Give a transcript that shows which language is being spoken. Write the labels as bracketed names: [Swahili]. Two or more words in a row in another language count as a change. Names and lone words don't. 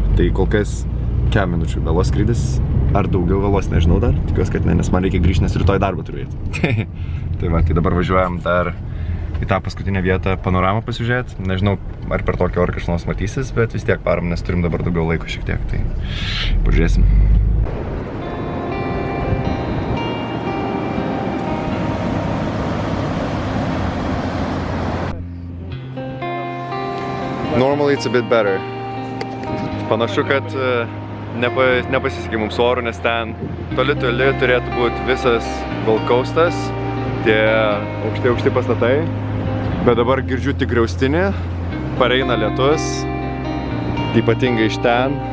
[Lithuanian] Tai kol kas kiek minučių vėlos skrydis. Ar daugiau vėlos, nežinau dar. Tikiuosi, kad ne, nes man reikia grįžti, nes rytoj darbą turiu eiti. Tai va, tai dabar važiuojam dar į tą paskutinę vietą panoramą pasižiūrėti. Nežinau, ar per tokį orą kažkas nors matysis, bet vis tiek varom, nes turim dabar daugiau laiko šiek tiek. Tai pažiūrėsim. [English] Normally it's a bit better. [Lithuanian] Panašu, kad nepasisekė mums oro, nes ten toli turėtų būti visas Gold Coast'as, tie aukšti pastatai, bet dabar girdžiu tik griaustinį, pareina lietus, ypatingai iš ten.